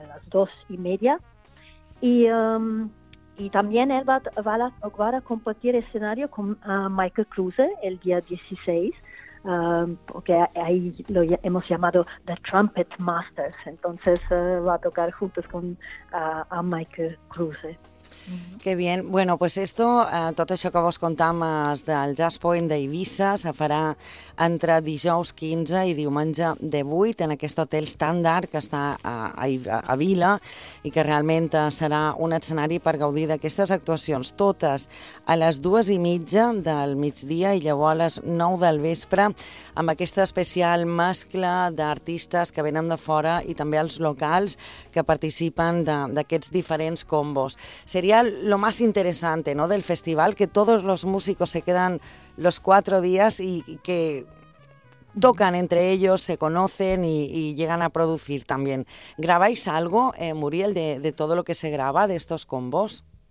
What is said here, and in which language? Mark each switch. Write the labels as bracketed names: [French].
[Spanish] 2:30 y también él va a compartir escenario con Michael Kruse el día 16, porque ahí lo hemos llamado The Trumpet Masters, entonces va a tocar juntos con a Michael Kruse. Que bien, bueno, pues esto, [Catalan] tot això que vos contàvem del Jazz Point d'Eivissa se farà entre dijous 15 i diumenge 18 en aquest hotel estàndard que està a Vila i que realment serà un escenari per gaudir d'aquestes actuacions totes a les 2:30 del migdia i llavors a les 9 del vespre amb aquesta especial mescla d'artistes que venen de fora i també els locals que participen d'aquests diferents combos. [Spanish] Sería lo más interesante, ¿no?, del festival, que todos los músicos se quedan los 4 días y que tocan entre ellos, se conocen y llegan a producir también. ¿Grabáis algo, Muriel, de todo lo que se graba de estos combos?